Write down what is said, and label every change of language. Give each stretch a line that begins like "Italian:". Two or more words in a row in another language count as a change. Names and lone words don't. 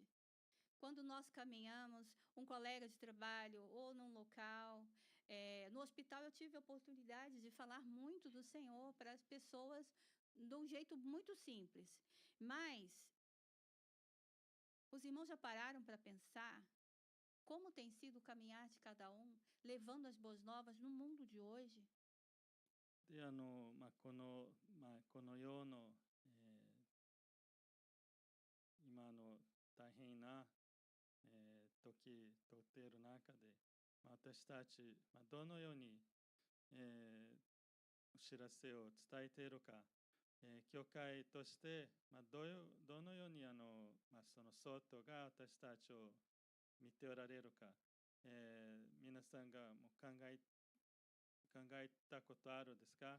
Portuguese: Quando nós caminhamos, um colega de trabalho ou num local, no hospital eu tive a oportunidade de falar muito do Senhor para as pessoas de um jeito muito simples. Mas os irmãos já pararam para pensar como tem sido o caminhar de cada um, levando as boas novas no mundo de hoje?
Japanese: で、この世の、今の大変な、時通っている中で、私たち、どのように、お知らせを伝えているか、教会として、どのようにその外が私たちを見ておられるか、皆さんがもう考えたことあるですか？